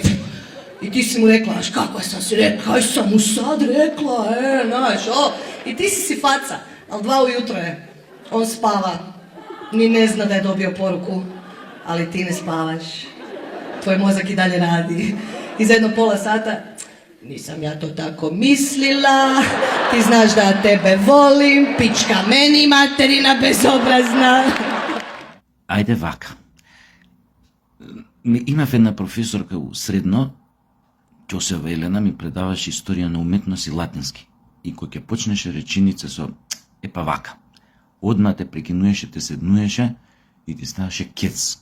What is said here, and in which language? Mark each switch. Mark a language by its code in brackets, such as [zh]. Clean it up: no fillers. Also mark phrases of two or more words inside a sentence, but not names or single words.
[hr] I ti si mu rekla, znaš kako sam si rekla, kaj sam mu sad rekla, znaš, I ti si faca, ali 2 ujutro je, on spava, ni ne zna da je dobio poruku, ali ti ne spavaš, tvoj mozak i dalje radi. I za jedno pola sata, nisam ja to tako mislila, ti znaš da ja tebe volim, pička meni materina bezobrazna. [mk] Ајде вака. Имав една професорка у средно, Ќосева Елена, ми предаваше историја на уметност и латински. И кој ќе почнеше реченица со епа вака, одма те прекинуеше, те седнуеше и ти ставаше кец.